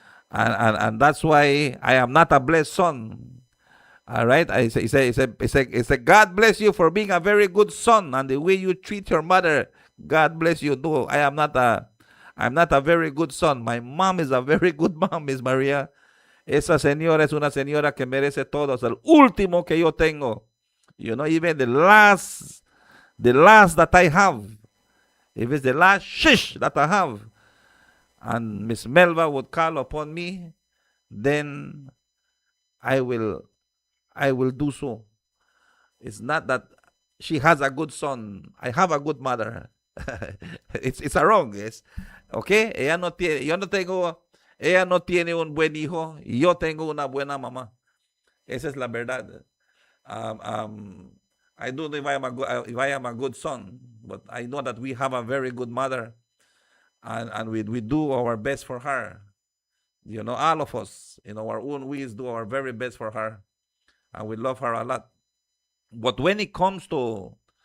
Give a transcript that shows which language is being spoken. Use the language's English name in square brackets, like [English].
[English] And that's why I am not a blessed son. All right, he said, God bless you for being a very good son, and the way you treat your mother, God bless you. No, I'm not a very good son. My mom is a very good mom, Miss Maria. [Spanish] Esa señora es una señora que merece todo. Es el último que yo tengo. [English] You know, even the last that I have, if it's the last shish that I have, and Miss Melva would call upon me, then I will do so. It's not that she has a good son. I have a good mother. it's a wrong, yes. Okay? [Spanish] Ella no tiene un buen hijo. Yo tengo una buena mamá. Esa es la verdad. [English] I don't know if I am a good son, but I know that we have a very good mother, and we do our best for her. You know, all of us, in our own ways, do our very best for her. And we love her a lot. But when it comes to